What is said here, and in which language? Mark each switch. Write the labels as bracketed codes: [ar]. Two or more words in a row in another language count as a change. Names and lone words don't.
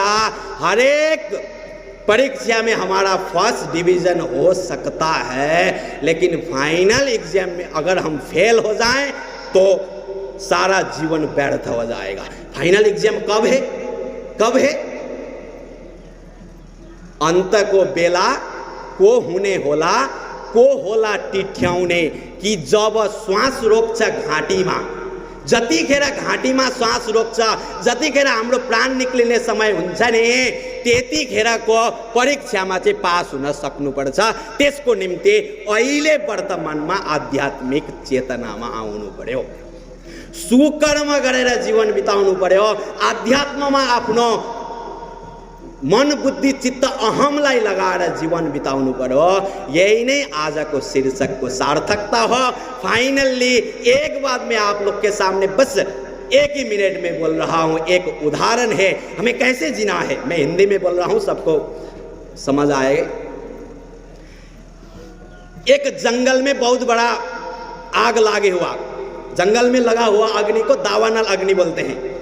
[hi] हर एक परीक्षा में हमारा [en] first division [hi] हो सकता है, लेकिन [en] final exam [hi] में अगर हम फेल हो जाएं तो सारा जीवन व्यर्थ हो जाएगा। [en] final exam [hi] कब है? कब है? [ne] अंत को बेला को हुने होला, को होला टिठ्याउने कि जब श्वास रोक्छ घाँटीमा, जतिखेर घाँटीमा श्वास रोक्छ, जतिखेर हाम्रो प्राण निक्लिने समय हुन्छ नि त्यतिखेरको परीक्षामा चाहिँ पास हुन सक्नुपर्छ। त्यसको निम्ति अहिले वर्तमानमा आध्यात्मिक चेतनामा आउनु पर्यो, सुकर्म गरेर जीवन बिताउनु पर्यो, आध्यात्ममा आफ्नो मन बुद्धि चित्त अहमलाई लगाएर जीवन बिताउनु पर्यो। यही नै आजको शीर्षक को सार्थकता हो। [hi] फाइनली एक बात मैं आप लोग के सामने बस एक ही मिनट में बोल रहा हूँ, एक उदाहरण है हमें कैसे जीना है। मैं हिंदी में बोल रहा हूँ, सबको समझ आएगा। एक जंगल में बहुत बड़ा आग लागे हुआ, जंगल में लगा हुआ अग्नि को दावानल अग्नि बोलते हैं।